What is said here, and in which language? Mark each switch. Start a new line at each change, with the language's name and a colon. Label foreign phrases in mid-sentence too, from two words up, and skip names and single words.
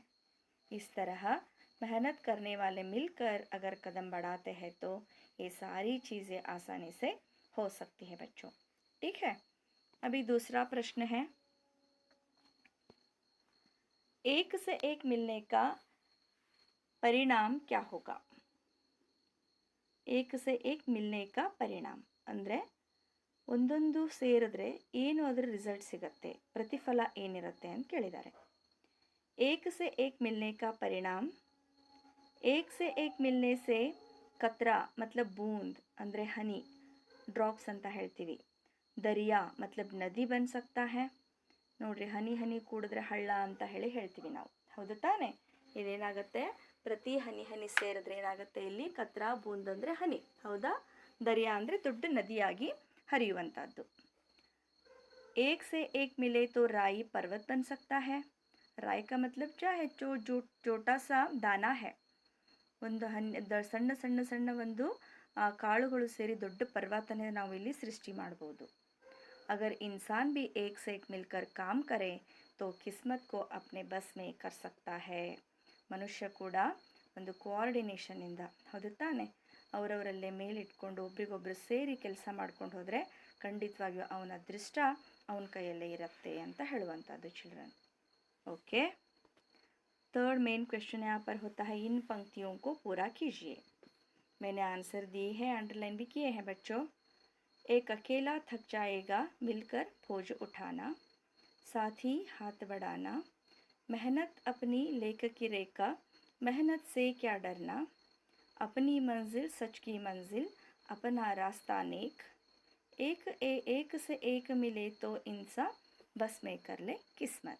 Hindi: इस तरह मेहनत करने वाले मिलकर अगर कदम बढ़ाते हैं तो ये सारी चीज़ें आसानी से हो सकती है बच्चों। ठीक है। अभी दूसरा प्रश्न है, एक से एक मिलने का परिणाम क्या होगा? एक से एक मिलने का परिणाम
Kannada: ಅಂದರೆ ಒಂದೊಂದು ಸೇರಿದ್ರೆ ಏನು ಅದರ ರಿಸಲ್ಟ್ ಸಿಗುತ್ತೆ, ಪ್ರತಿಫಲ ಏನಿರುತ್ತೆ ಅಂತ ಕೇಳಿದ್ದಾರೆ।
Hindi: एक से एक मिलने का परिणाम, एक से एक मिलने से कतरा मतलब बूंद
Kannada: ಅಂದರೆ ಹನಿ, ಡ್ರಾಪ್ಸ್ ಅಂತ ಹೇಳ್ತೀವಿ।
Hindi: दरिया मतलब नदी बन सकता है।
Kannada: ನೋಡ್ರಿ, ಹನಿ ಹನಿ ಕೂಡಿದ್ರೆ ಹಳ್ಳ ಅಂತ ಹೇಳ್ತೀವಿ ನಾವು, ಹೌದು ತಾನೆ? ಇದೇನಾಗುತ್ತೆ, ಪ್ರತಿ ಹನಿ ಹನಿ ಸೇರಿದ್ರೆ ಏನಾಗುತ್ತೆ, ಇಲ್ಲಿ
Hindi: कतरा बूंद
Kannada: ಅಂದರೆ ಹನಿ, ಹೌದಾ? ದರಿಯಾ ಅಂದರೆ ದೊಡ್ಡ ನದಿಯಾಗಿ ಹರಿಯುವಂಥದ್ದು।
Hindi: एक से एक मिले तो राई पर्वत बन सकता है। राई का मतलब क्या है? जो छोटा सा दाना है,
Kannada: ಒಂದು ಸಣ್ಣ ಸಣ್ಣ ಸಣ್ಣ ಒಂದು ಕಾಳುಗಳು ಸೇರಿ ದೊಡ್ಡ ಪರ್ವತನೇ ನಾವು ಇಲ್ಲಿ ಸೃಷ್ಟಿ ಮಾಡ್ಬೋದು.
Hindi: अगर इंसान भी एक से एक मिलकर काम करे तो किस्मत को अपने बस में कर सकता है.
Kannada: ಮನುಷ್ಯ ಕೂಡ ಒಂದು ಕೋಆರ್ಡಿನೇಷನಿಂದ, ಹೌದು ತಾನೆ, ಅವರವರಲ್ಲೇ ಮೇಲಿಟ್ಕೊಂಡು ಒಬ್ರಿಗೊಬ್ರು ಸೇರಿ ಕೆಲಸ ಮಾಡ್ಕೊಂಡು ಹೋದರೆ ಖಂಡಿತವಾಗಿಯೂ ಅವನ ಅದೃಷ್ಟ ಅವನ ಕೈಯಲ್ಲೇ ಇರುತ್ತೆ ಅಂತ ಹೇಳುವಂಥದ್ದು ಚಿಲ್ಡ್ರನ್.
English: okay, third main question
Hindi: यहाँ पर होता है इन पंक्तियों को पूरा कीजिए. मैंने आंसर दिए हैं, अंडरलाइन भी किए हैं बच्चों. एक अकेला थक जाएगा मिलकर बोझ उठाना, साथी हाथ बढ़ाना, मेहनत अपनी लेख की रेखा, मेहनत से क्या डरना, अपनी मंजिल सच की मंजिल, अपना रास्ता नेक, एक से एक मिले तो इंसान बस में कर ले किस्मत.